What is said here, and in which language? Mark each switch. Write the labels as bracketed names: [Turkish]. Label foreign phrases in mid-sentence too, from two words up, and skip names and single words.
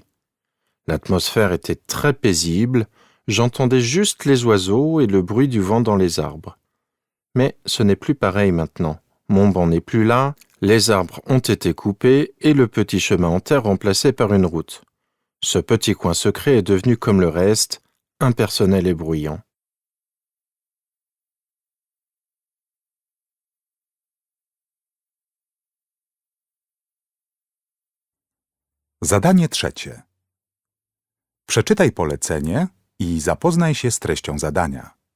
[French] L'atmosphère était très paisible, j'entendais juste les oiseaux et le bruit du vent dans les arbres. Mais ce n'est plus pareil maintenant. Mon banc n'est plus là, les arbres ont été coupés et le petit chemin en terre remplacé par une route. Ce petit coin secret est devenu comme le reste, impersonnel et bruyant. [Polish] Zadanie trzecie. Przeczytaj polecenie i zapoznaj się z treścią zadania.